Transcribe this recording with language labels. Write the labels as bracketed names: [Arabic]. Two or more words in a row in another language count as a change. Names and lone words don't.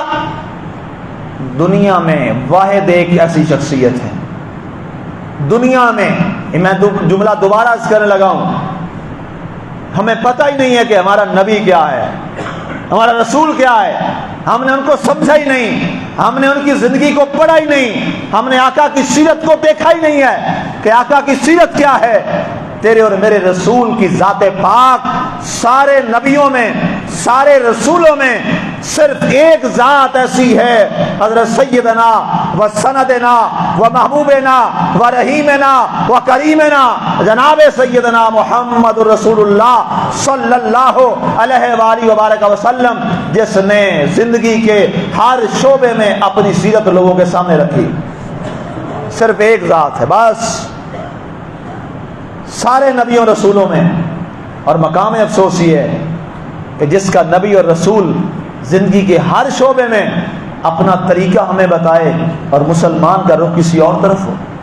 [Urdu] دنیا میں واحد ایک ایسی شخصیت ہے، دنیا میں، میں جملہ دوبارہ عرض کرنے لگا ہوں، ہمیں پتہ ہی نہیں ہے کہ ہمارا نبی کیا ہے، ہمارا رسول کیا ہے، ہم نے ان کو سمجھا ہی نہیں، ہم نے ان کی زندگی کو پڑھا ہی نہیں، ہم نے آقا کی سیرت کو دیکھا ہی نہیں ہے کہ آقا کی سیرت کیا ہے۔ تیرے اور میرے رسول کی ذات پاک سارے نبیوں میں، سارے رسولوں میں صرف ایک ذات ایسی ہے، حضرت [Arabic] سیدنا و سندنا و محبوبنا و رحیمنا و کریمنا [Urdu] جناب [Arabic] سیدنا محمد رسول اللہ صلی اللہ علیہ وآلہ وبارک وسلم، [Urdu] جس نے زندگی کے ہر شعبے میں اپنی سیرت لوگوں کے سامنے رکھی۔ صرف ایک ذات ہے بس سارے نبیوں رسولوں میں، اور مقام افسوس یہ ہے کہ جس کا نبی اور رسول زندگی کے ہر شعبے میں اپنا طریقہ ہمیں بتائے اور مسلمان کا رخ کسی اور طرف ہو۔